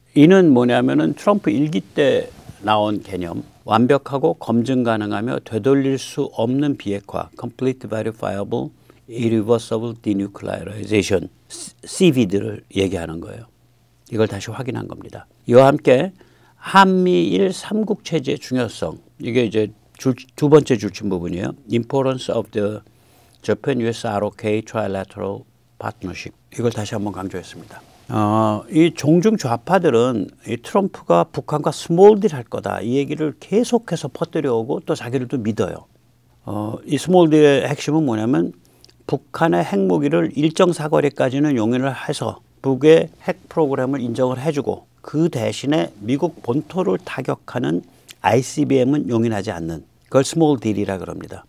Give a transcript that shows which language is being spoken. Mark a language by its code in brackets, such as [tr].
[ko] 이는 뭐냐면은 트럼프 일기 때 나온 개념, 완벽하고 검증 가능하며 되돌릴 수 없는 비핵화 [en] (complete verifiable irreversible denuclearization) [ko] CVD를 얘기하는 거예요. 이걸 다시 확인한 겁니다. 이와 함께 한미일 삼국 체제의 중요성, 이게 이제 두 번째 줄친 부분이에요. [en] Importance of the Japan-US ROK Trilateral Partnership. [ko] 이걸 다시 한번 강조했습니다. 이 종중 좌파들은 이 트럼프가 북한과 스몰 딜 할 거다 이 얘기를 계속해서 퍼뜨려오고 또 자기들도 믿어요. 이 스몰 딜의 핵심은 뭐냐면 북한의 핵무기를 일정 사거리까지는 용인을 해서 북의 핵 프로그램을 인정을 해주고 그 대신에 미국 본토를 타격하는 ICBM은 용인하지 않는 그걸 스몰 딜이라 그럽니다.